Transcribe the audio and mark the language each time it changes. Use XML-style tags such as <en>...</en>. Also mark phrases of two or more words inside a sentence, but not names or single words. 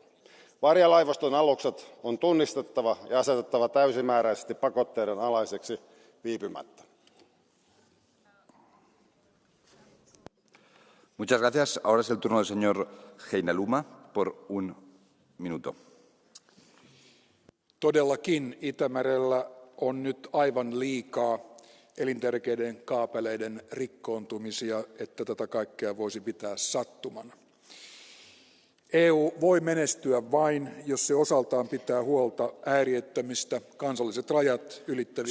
<fi>Varjalaivaston alukset on tunnistettava ja asetettava täysimääräisesti pakotteiden alaiseksi viipymättä.</fi> <es>Muchas gracias. Ahora es el turno del señor Heinäluoma por un minuto.</es> <fi>Todellakin Itämerellä on nyt aivan liikaa elintärkeiden kaapeleiden rikkoontumisia, että tätä kaikkea voisi pitää sattumana. EU voi menestyä vain, jos se osaltaan pitää huolta ääriettömistä kansalliset rajat ylittävistä.</fi>